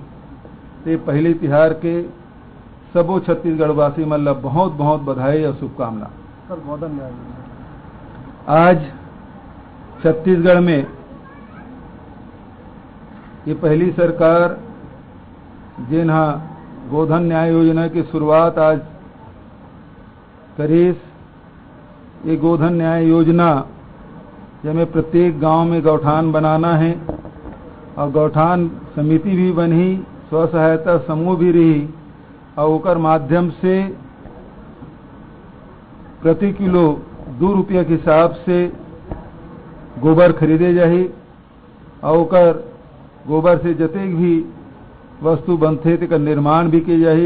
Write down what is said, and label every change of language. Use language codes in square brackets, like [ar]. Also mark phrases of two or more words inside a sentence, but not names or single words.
[hne] ये पहले तिहार के सबो छत्तीसगढ़ वासी मन ला बहुत बहुत बधाई और शुभकामना। सर गोधन न्याय आज छत्तीसगढ़ में ये पहली सरकार जिन्हा गोधन न्याय योजना की शुरुआत आज करीस। ये गोधन न्याय योजना जिसमें प्रत्येक गांव में गौठान बनाना है और गौठान समिति भी बनी, स्व सहायता समूह भी रही और ओकर माध्यम से प्रति किलो 2 रुपया के हिसाब से गोबर खरीदे जाही और ओकर गोबर से जतेक भी वस्तु बनते तेकर निर्माण भी किए जाही।